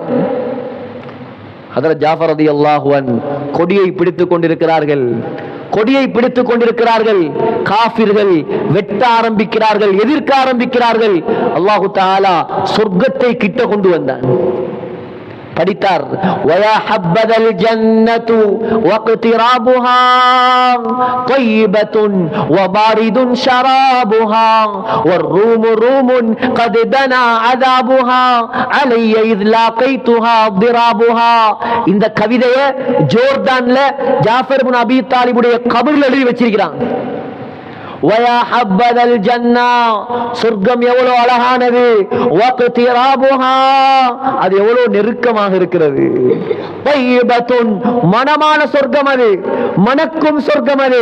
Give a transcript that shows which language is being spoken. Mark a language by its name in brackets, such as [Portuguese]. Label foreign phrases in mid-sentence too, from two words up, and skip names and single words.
[Tamil] ஹஜ்ரத் ஜாஃபர் [Arabic] رضي الله عنه [Tamil] கொடியை பிடித்துக் கொண்டிருக்கிறார்கள், கொடியை பிடித்துக் கொண்டிருக்கிறார்கள். காஃபிர்கள் வெட்ட ஆரம்பிக்கிறார்கள், எதிர்க்க ஆரம்பிக்கிறார்கள். [Arabic] الله تعالى [Tamil] சொர்க்கத்தை கிட்ட கொண்டு வந்தான். [Arabic] படித்தார், ويا حبذا الجنة واقترابها طيبة وبارد شرابها والروم روم قد دنا عذابها علي إذ لاقيتها ضرابها. [Tamil] இந்த கவிதையை ஜோர்டான்ல ஜாஃபர் இப்னு அபீ தாலிபுடைய கபர்ல எழுதி வச்சிருக்கிறாங்க. [Arabic] ويا حبذا الجنة, [Tamil] சொர்க்கம் எவ்வளவு அழகானது, வக்திராபுஹா, அது எவ்வளவு நெருக்கமாக இருக்கிறது. தையிபத்துன், மனமான சொர்க்கம் அது, மணக்கும் சொர்க்கம் அது.